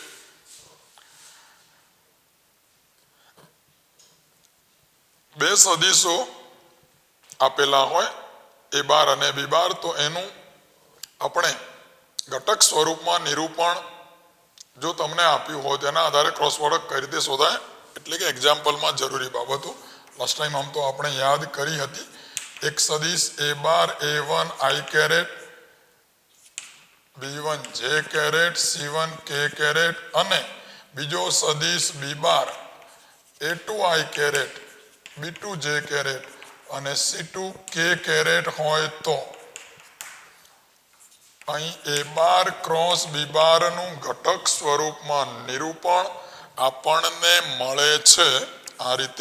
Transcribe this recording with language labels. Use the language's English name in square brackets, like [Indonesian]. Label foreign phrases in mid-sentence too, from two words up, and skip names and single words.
[Gujarati] બે સદિશો આપેલા હોય a બાર અને b બાર, તો એનું આપણે ઘટક સ્વરૂપમાં નિરૂપણ જો તમને આપ્યું હોય તેના આધારે [English] cross product [Gujarati] કઈ રીતે શોધાય, એટલે કે એક્ઝામ્પલમાં જરૂરી બાબતો [English] last time [Gujarati] આમ તો આપણે યાદ કરી હતી. એક સદિશ a બાર a1 i કેરેટ b1 j કેરેટ c1 k કેરેટ અને બીજો સદિશ b બાર a2 i કેરેટ b2 j કેરેટ અને c2 k કેરેટ હોય તો અહીં a બાર ક્રોસ b બારનું ઘટક સ્વરૂપમાં નિરૂપણ આપણને મળે છે આ રીતે.